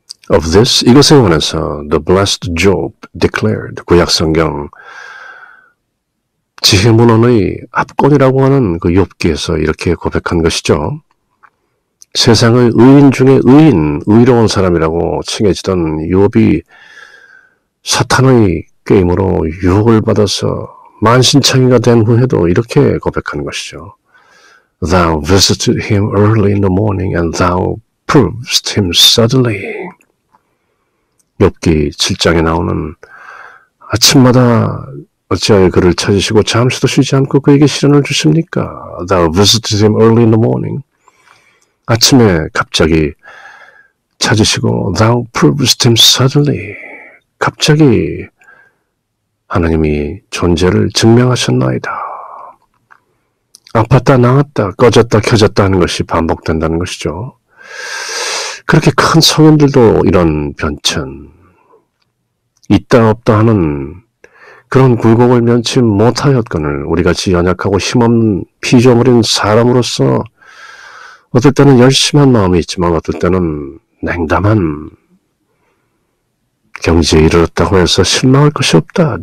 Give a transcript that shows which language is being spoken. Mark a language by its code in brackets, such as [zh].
[en] Of this, [ko] 이것에 관해서 [en] the blessed Job declared, [ko] 구약성경 지혜문헌의 압권이라고 하는 그 욥기에서 이렇게 고백한 것이죠. 세상의 의인 중에 의인, 의로운 사람이라고 칭해지던 욥이 사탄의 게임으로 유혹을 받아서 만신창이가 된 후에도 이렇게 고백하는 것이죠. [en] Thou visited him early in the morning and thou proved him suddenly. [ko] 욥기 7장에 나오는 아침마다 어찌하여 그를 찾으시고 잠시도 쉬지 않고 그에게 시련을 주십니까? [en] Thou visited him early in the morning. [ko] 아침에 갑자기 찾으시고 [en] Thou proved him suddenly. [ko] 갑자기 하나님이 존재를 증명하셨나이다. 아팠다 나았다 꺼졌다 켜졌다 하는 것이 반복된다는 것이죠. 그렇게 큰 성인들도 이런 변천, 있다 없다 하는 그런 굴곡을 면치 못하였거늘 우리같이 연약하고 힘없는 피조물인 사람으로서 어떨 때는 열심한 마음이 있지만 어떨 때는 냉담한 경지에 이르렀다고 해서 실망할 것이 없다.